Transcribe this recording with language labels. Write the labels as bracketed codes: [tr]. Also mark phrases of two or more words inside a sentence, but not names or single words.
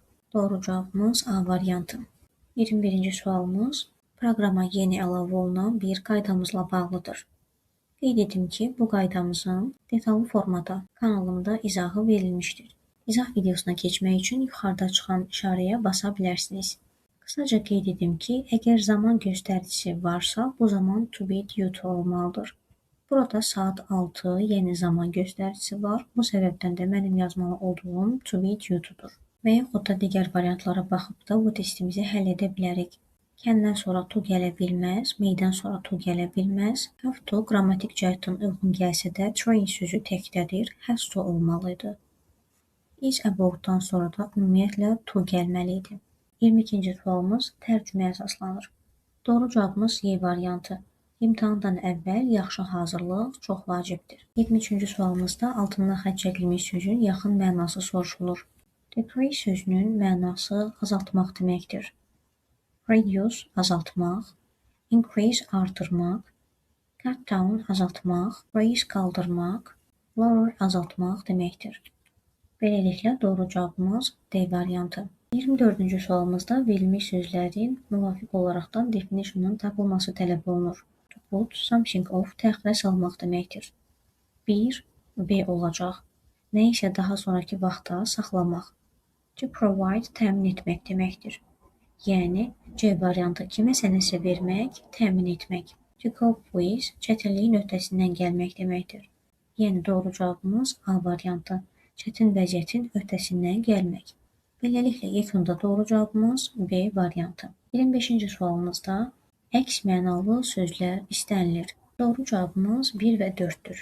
[az] Doğru cavabımız A variantı. 21-ci sualımız proqrama yeni əlavə olunan bir qaydamızla bağlıdır. Qeyd edim ki, bu qaydamızın detallı formada kanalımda izahı verilmişdir. İzah videosuna keçmək üçün yuxarıda çıxan işarəyə basa bilərsiniz. Qısaca qeyd edim ki, əgər zaman göstəricisi varsa, bu zaman [en] to be due to [az] olmalıdır. Burada saat 6 yeni zaman göstəricisi var. Bu səbəbdən də mənim yazmalı olduğum [en] to be due to'dur. [az] Və yaxud da digər variantlara baxıb da bu testimizi həll edə bilərik. Can'dən sonra to gələ bilməz, may'dən sonra to gələ bilməz. [en] Have to [az] qrammatik cəhətdən uyğun gəlsə də train sözü təkdədir, [en] has to [az] olmalıydı. [en] Is about'dan [az] sonra da ümumiyyətlə to gəlməli idi. 22-ci sualımız tərcüməyə əsaslanır. Doğru cavabımız Y variantı. İmtahandan əvvəl yaxşı hazırlıq çox vacibdir. 23-cü sualımızda altından xətt çəkilmiş sözün yaxın mənası soruşulur. Decrease sözünün mənası azaltmaq deməkdir. Reduce azaltmaq, increase artırmaq, [en] cut down [az] azaltmaq, raise qaldırmaq, lower azaltmaq deməkdir. Beləliklə doğru cavabımız D variantı. 24-cü sualımızda verilmiş sözlərin müvafiq olaraqdan definition'un tapılması tələb olunur. [en] To put something off [az] təxirə salmaq deməkdir. 1. B olacaq. Nə isə daha sonraki vaxta saxlamaq. [en] To provide [az] təmin etmək deməkdir. Yəni, C variantı kiməsə nəsə vermək, təmin etmək. [en] To cope with [az] çətinliyin öhdəsindən gəlmək deməkdir. Yəni, doğru cavabımız A variantı. Çətin vəziyyətin öhdəsindən gəlmək. Beləliklə, yekunda doğru cavabımız B variantı. 25-ci sualımızda əks mənalı sözlər istənilir. Doğru cavabımız 1 və 4-dür.